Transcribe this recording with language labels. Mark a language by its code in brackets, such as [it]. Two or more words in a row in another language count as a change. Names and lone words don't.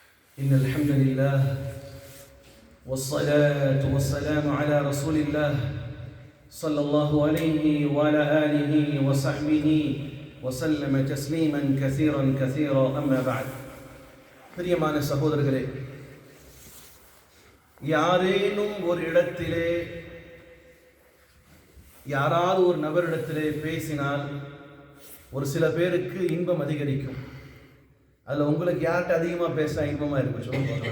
[ar] إن الحمد لله والصلاة والسلام على رسول الله صلى الله عليه وعلى آله وصحبه وسلم تسليما كثيرا كثيرا أما بعد. [ta] பிரியமான சகோதரர்களே, யாரேனும் ஒரு இடத்திலே யாராவது ஒரு நபரிடத்திலே பேசினால் ஒரு சில பேருக்கு இன்பம் அதிகரிக்கும். அதில் உங்களுக்கு யார்கிட்ட அதிகமாக பேச இன்பமாக இருக்கும் சொல்லுங்க.